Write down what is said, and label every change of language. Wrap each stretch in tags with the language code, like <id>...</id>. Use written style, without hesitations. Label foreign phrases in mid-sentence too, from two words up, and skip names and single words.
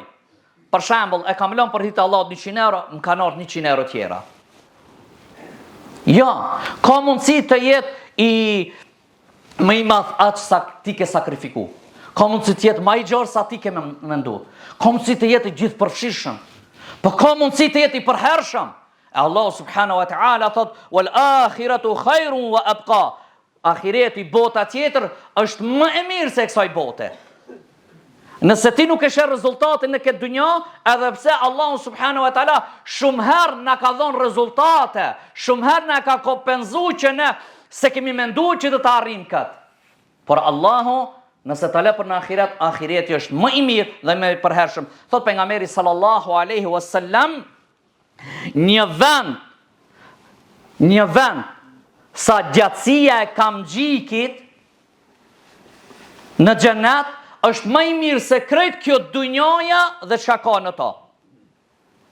<sq>Për shembull, e kam lënë për hir të Allahut 100 euro, më kanë ardhur 100 euro tjera. Jo, ka mundësi të jetë më i madh atë sa ti ke sakrifiku. Ka mundësi të jetë më i gjerë sa ti ke mendu. Ka mundësi të jetë i gjithë përfshirshëm. Po ka mundësi të jetë i përhershëm. Allah</sq> <ar>سبحانه وتعالى</ar> <sq>thot</sq> <ar>والآخرة خير وأبقى.</ar> <sq>Ahireti, bota tjetër është më e mirë se kësaj bote. Nëse ti nuk e sheh rezultatin në këtë dunjë, edhe pse Allah</sq> <ar>سبحانه وتعالى</ar> <sq>shumë herë na ka dhënë rezultate, shumë herë na ka kompenzuar që ne se kemi menduar që do të arrijmë këtë. Por Allahu nëse ta lë për në ahiret, ahireti është më i mirë dhe më i përhershëm. Thot pejgamberi</sq> <ar>صلى الله عليه وسلم,</ar> <sq>një vend sa gjatësia e kamxhikit në xhenet është më i mirë se krejt kjo dunjoja dhe çka ka në to.</sq>